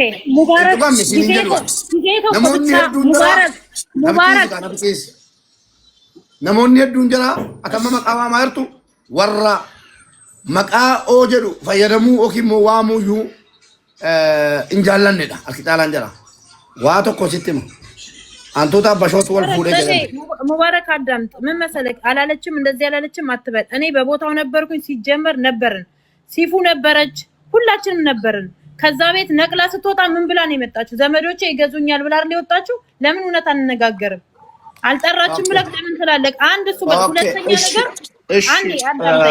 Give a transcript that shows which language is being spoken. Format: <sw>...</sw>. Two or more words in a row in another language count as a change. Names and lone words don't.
<om>Namoonni hedduun jira akkama maqaa waamaa jirtu warra maqaa oo jedhu fayyadamuu yookiin immoo waamuyyuu hin jaallannedha. Harki caalaan jira. Waa tokko sitti hima. አንቶታ ባሾት ወል ፉደ</om> <am>ሙባረክ አዳምጥ ምን መሰለክ አላለችም እንደዚህ አላለችም አትበል እኔ በቦታው ነበርኩኝ ሲጀመር ነበርን ሲፉ ነበረች ሁላችንም ነበርን ከዛ ቤት ነቅላ ስትወጣ ምን ብላ ነው የመጣችው ዘመዶቼ ይገዙኛል ብላ አይደል የወጣችው ለምን እውነት አንነጋገርም አልጠራችም ብለህ ለምን ትላለህ አንድ እሱ በሁለተኛ ነገር አንዴ አዳምጠኝ</am>